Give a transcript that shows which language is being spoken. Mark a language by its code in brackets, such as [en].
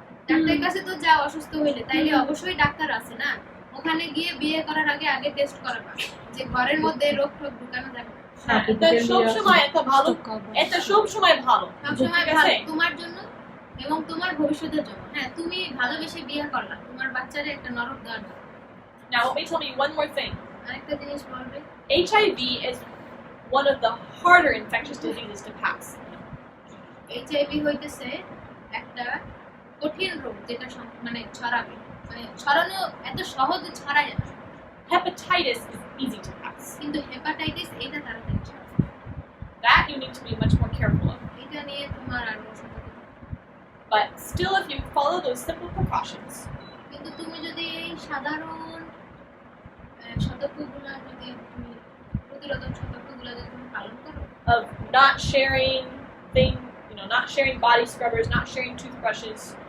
[bn] ডাক্তারের কাছে তো যাও অসুস্থ হইলে, তাইলে অবশ্যই ডাক্তার আছে না, ওখানে গিয়ে বিয়ে করার আগে আগে টেস্ট করাবা যে ঘরের মধ্যে রোগ টোগ ঢুকানো যাবে না। হ্যাঁ, এটা সবসময় একটা ভালো, এটা সবসময় ভালো। সবসময় ঠিক ভালো আছে? তোমার জন্য এবং তোমার ভবিষ্যতের জন্য। হ্যাঁ, তুমি ভালোবেসে বিয়ে করলা, তোমার বাচ্চারে একটা নরক দেওয়ার জন্য। [en] Now let me tell you one more thing. [bn] আরেকটা জিনিস বলবে, [en] HIV is one of the harder infectious diseases to pass. [bn] HIV হইতেছে একটা কঠিন রোগ যেটা মানে ছড়াবে, মানে ছড়ানো এত সহজে ছড়ায় না, [en] Hepatitis is easy to pass. [bn] কিন্তু হেপাটাইটিস এটা তাড়াতাড়ি ছড়ায়। [en] That you need to be much more careful of. [bn] এটা নিয়ে তোমার আরো সতর্ক থাকতে হবে। [en] But still, if you follow those simple precautions [bn] কিন্তু তুমি যদি এই সাধারণ সতর্কগুলো যদি তুমি প্রতিরোধক সতর্কগুলো যদি তুমি পালন করো, [en] of not sharing not sharing body scrubbers, not sharing toothbrushes,